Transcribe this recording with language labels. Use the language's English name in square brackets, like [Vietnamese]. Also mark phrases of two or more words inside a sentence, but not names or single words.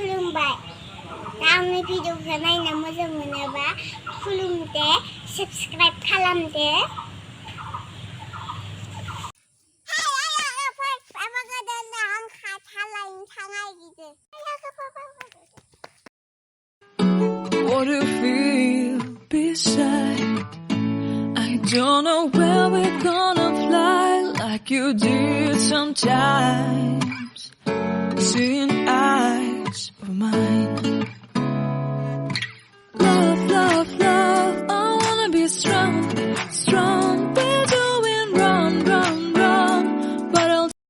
[Bodo] खुलुमबाय दा आंनि भिडिअखौ नायना मोजां मोनोबा खुलुमदो साबस्क्राइब खालामदो [English] What do you feel beside? I don't know where we're gonna fly like you did sometimes. Seeing eyes of mine. Love, love, love, I wanna be strong, strong. We're doing wrong, wrong, wrong. But I'll